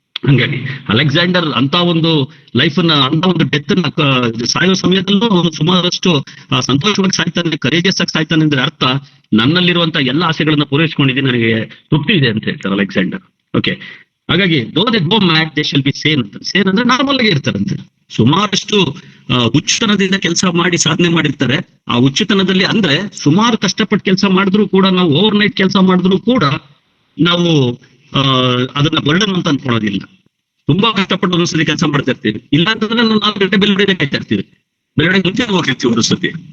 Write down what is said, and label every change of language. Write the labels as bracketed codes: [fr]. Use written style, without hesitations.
[kn] ಹಂಗಾಗಿ ಅಲೆಕ್ಸಾಂಡರ್ ಅಂತ ಒಂದು ಲೈಫನ್ನ, ಅಂತ ಒಂದು ಡೆತ್ ನ ಸಾಯೋ ಸಮಯದಲ್ಲೂ ಸುಮಾರಷ್ಟು ಸಂತೋಷವಾಗಿ ಸಾಯ್ತಾನೆ, ಕರೇಜಿಯಸ್ ಆಗಿ ಸಾಯ್ತಾನೆ. ಅಂದ್ರೆ ಅರ್ಥ, ನನ್ನಲ್ಲಿರುವಂತ ಎಲ್ಲ ಆಸೆಗಳನ್ನ ಪೂರೈಸ್ಕೊಂಡಿದ್ದೀನಿ, ನನಗೆ ತೃಪ್ತಿ ಇದೆ ಅಂತ ಹೇಳ್ತಾರೆ ಅಲೆಕ್ಸಾಂಡರ್. ಓಕೆ, ಹಾಗಾಗಿ [en] though they go mad they shall be sane ಅಂತ. [kn] ಸೇನ್ ಅಂದ್ರೆ ನಾರ್ಮಲ್ ಆಗಿ ಇರ್ತಾರಂತೆ. ಸುಮಾರಷ್ಟು ಹುಚ್ಚುತನದಿಂದ ಕೆಲಸ ಮಾಡಿ ಸಾಧನೆ ಮಾಡಿರ್ತಾರೆ. ಆ ಹುಚ್ಚುತನದಲ್ಲಿ ಅಂದ್ರೆ ಸುಮಾರು ಕಷ್ಟಪಟ್ಟು ಕೆಲಸ ಮಾಡಿದ್ರು ಕೂಡ, ನಾವು ಓವರ್ ನೈಟ್ ಕೆಲಸ ಮಾಡಿದ್ರು ಕೂಡ ನಾವು ಅದನ್ನ ಬರ್ಡನ್ ಅಂತ ಅನ್ಕೊಳ್ಳೋದಿಲ್ಲ. ತುಂಬಾ ಕಷ್ಟಪಟ್ಟು ಒಂದೊಂದ್ಸತಿ ಕೆಲಸ ಮಾಡ್ತಾ ಇರ್ತೀವಿ. ಇಲ್ಲ ಅಂತಂದ್ರೆ ನಾವು 4 ಗಂಟೆ ಬೆಳವಣಿಗೆ ಕಾಯ್ತಾ ಇರ್ತೀವಿ, ಬೆಳವಣಿಗೆ ಮುಂಚೆ ಹೋಗಿರ್ತೀವಿ ಒಂದೊಂದ್ಸತಿ.